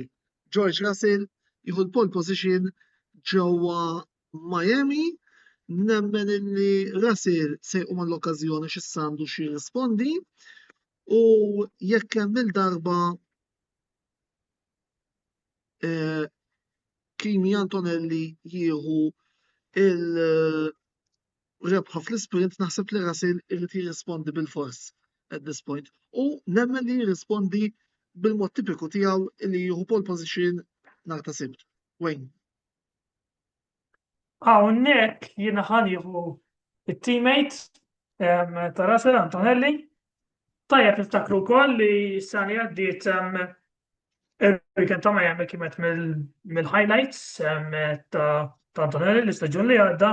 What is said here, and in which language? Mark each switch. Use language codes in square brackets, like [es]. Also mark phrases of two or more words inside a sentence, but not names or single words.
[mt] George Russell jieħu l- [en] pole position [mt] ġewwa Miami, nemmen illi Russell se jqum l-okkażjoni x'issa għandu xi jirrispondi u jekk hemm il-darba Kimi Antonelli jieħu il-rebħa fl-sprint naħseb li Russell irid jirrispondi bil-fors [en] at this point. [mt] U nemmen li jirrispondi bil-mod tipiku tiegħu li jieħu [en] pole position [mt] nhar ta' Sibt. Wayne. Hawnhekk jiena ħanieħu it-teammate ta' Russell Antonelli. Tajjeb niftakru wkoll li s-sena li għaddiet il-weekend ta' Miami kienet mill-highlights ta' Antonelli l-istaġun li għadda.